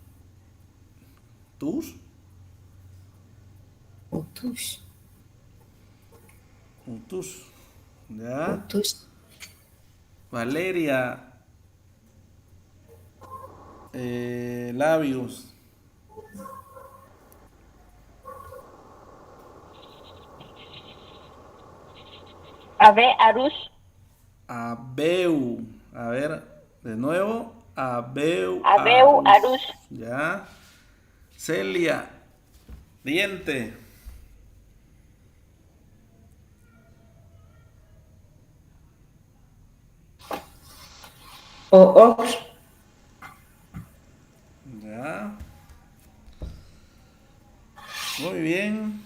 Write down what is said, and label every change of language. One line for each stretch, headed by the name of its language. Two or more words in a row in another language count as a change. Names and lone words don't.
Spanish: Tus, Utush. tus. Ya. Utush. Valeria, labios. Abe Arush. Abeu. A ver, de nuevo. Abeu. Abeu arus. Arush. Ya. Celia, Diente. Os. Ya. Muy bien.